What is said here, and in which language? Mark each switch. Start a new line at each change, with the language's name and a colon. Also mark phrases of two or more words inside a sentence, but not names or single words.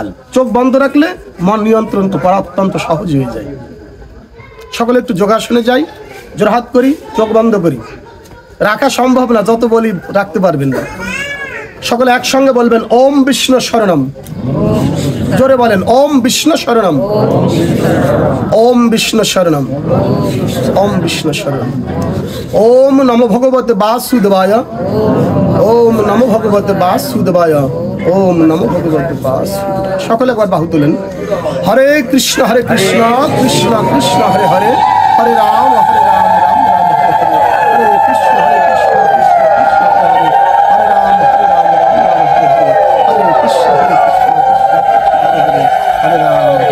Bangla: চোখ বন্ধ রাখলে মন নিয়ন্ত্রণ করা অত্যন্ত সহজ হয়ে যায়। সকলে একটু যোগাসনে যাই, জোড়হাত করি, চোখ বন্ধ করি। রাখা সম্ভব না, যত বলি রাখতে পারবেন না। সকলে একসঙ্গে বলবেন
Sanskrit: ওম বিষ্ণু শরণম।
Bangla: জোরে বলেন
Sanskrit: ওম বিষ্ণু শরণম, ওম বিষ্ণু শরণম, ওম বিষ্ণু শরণম। ওম নমো ভগবতে বাসুদেবায়, ওম নমো ভগবতে বাসুদেবায়, ওম নমো ভগবতে বাসুদেবায়।
Bangla: সকলে একবার বাহু তোলেন।
Sanskrit: হরে কৃষ্ণ কৃষ্ণ কৃষ্ণ হরে হরে, হরে রাম রাম রাম, হরে কৃষ্ণ কৃষ্ণ হরে রাম, হরে কৃষ্ণ হরে রাম।